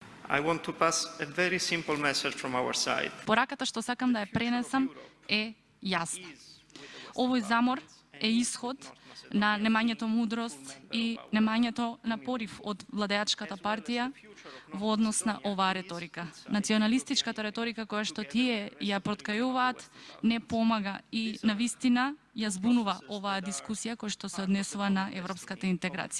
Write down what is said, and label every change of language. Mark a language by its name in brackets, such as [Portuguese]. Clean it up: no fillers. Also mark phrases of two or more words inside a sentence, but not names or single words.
[English] I want to pass a very simple message from our side. [Macedonian] Пораката што сакам да ја пренесам е јасна. Овој замор е исход на немањето мудрост и немањето на порив од владеачката партија во однос на оваа реторика. Националистичката реторика која што тие ја проткајуваат не помага и навистина ја збунува оваа дискусија која што се однесува на европската интеграција.